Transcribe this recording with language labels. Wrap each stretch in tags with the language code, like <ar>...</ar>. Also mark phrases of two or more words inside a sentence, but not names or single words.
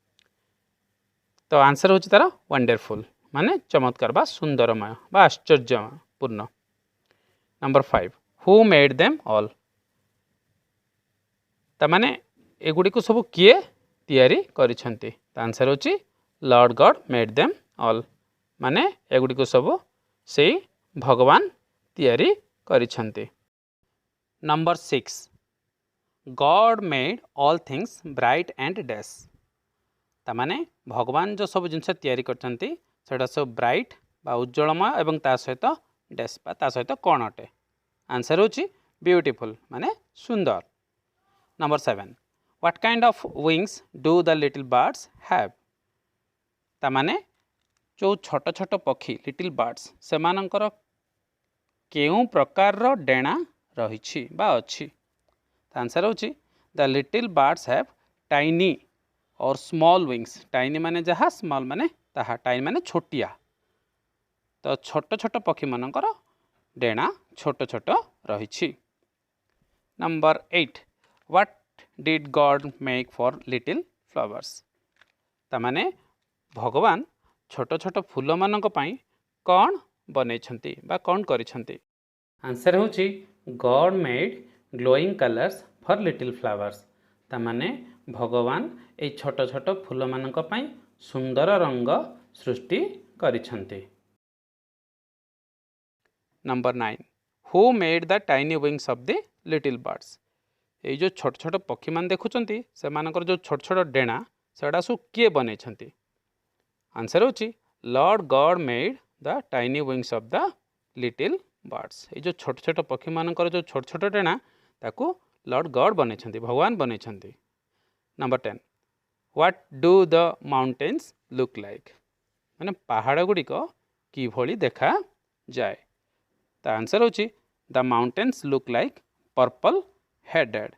<or>ତୋ ଆନସର ହେଉଛି ତାର ୱଣ୍ଡରଫୁଲ ମାନେ ଚମତ୍କାର ବା ସୁନ୍ଦରମୟ ବା ଆଶ୍ଚର୍ଯ୍ୟପୂର୍ଣ୍ଣ।</or> <en>number 5 who made them all.</en> <or>ତା ମାନେ ଏଗୁଡ଼ି କୁ ସବୁ କିଏ ତିଆରି କରିଛନ୍ତି। ଆନସର ହେଉଛି</or> <en>Lord God made them all</en> <or>ମାନେ ଏଗୁଡ଼ି କୁ ସବୁ ସେ ଭଗବାନ ତିଆରି କରିଛନ୍ତି।</or> <en>number 6 God made all things bright and dash.</en> <or>ତା ମାନେ ଭଗବାନ ଯେ ସବୁ ଜିନିଷ ତିଆରି କରିଛନ୍ତି ସେଟା ସବୁ ବ୍ରାଇଟ ବା ଉଜ୍ଜ୍ୱଳମୟ ଏବଂ ତା ସହିତ ଡ୍ୟାସ ବା ତା ସହିତ କଣ ଅଟେ। ଆନସର ହେଉଛି ବିଉଟିଫୁଲ ମାନେ ସୁନ୍ଦର।</or> <en>number 7 what kind of wings do the little birds have.</en> <or>ତା ମାନେ ଯେ ଛୋଟ ଛୋଟ ପକ୍ଷୀ</or> <en>little birds</en> <or>ସେମାନଙ୍କର କେଉଁ ପ୍ରକାର ର ଡେଣା ରହିଛି ବା ଅଛି। ଆନସର ହେଉଛି</or> <en>the little birds have tiny or small wings.</en> <or>ଟାଇନି ମାନେ ଯାହା ସ୍ମଲ ମାନେ ତାହା। ଟାଇନି ମାନେ ଛୋଟିଆ। ତୋ ଛୋଟ ଛୋଟ ପକ୍ଷୀ ମାନଙ୍କର ଡେଣା ଛୋଟ ଛୋଟ ରହିଛି।</or> <en>number 8 what did God make for little flowers.</en> <or>ତା ମାନେ ଭଗବାନ ଛୋଟ ଛୋଟ ଫୁଲ ମାନଙ୍କ ପାଇଁ କଣ ବନେଇଛନ୍ତି ବା କଣ କରିଛନ୍ତି। ଆନସର ହେଉଛି</or> <en>God made glowing colours for little flowers.</en> <or>ତା ମାନେ ଭଗବାନ ଏ ଛୋଟ ଛୋଟ ଫୁଲ ମାନଙ୍କ ପାଇଁ ସୁନ୍ଦର ରଙ୍ଗ ସୃଷ୍ଟି କରିଛନ୍ତି।</or> <en>number 9 who made the tiny wings of the little birds.</en> <or>ଏ ଯେ ଛୋଟ ଛୋଟ ପକ୍ଷୀ ମାନ ଦେଖୁଛନ୍ତି ସେ ମାନଙ୍କର ଯେ ଛୋଟ ଛୋଟ ଡେଣା ସେଡା ସୁ କିଏ ବନେଇଛନ୍ତି। ଆନସର ହେଉଛି</or> <en>Lord God made the tiny wings of the little birds.</en> <or>ଏ ଯେ ଛୋଟ ଛୋଟ ପକ୍ଷୀ ମାନଙ୍କର ଯେ ଛୋଟ ଛୋଟ ଡେଣା ତାକୁ</or> <en>Lord God</en> <or>ବନେଇଛନ୍ତି ଭଗବାନ ବନେଇଛନ୍ତି।</or> <en>number 10 what do the mountains look like.</en> <or>ମାନେ ପାହାଡ଼ ଗୁଡ଼ିକ କି ଭଳି ଦେଖା ଯାଏ। ତା ଆନସର ହେଉଛି</or> <en>the mountains look like purple headed.</en>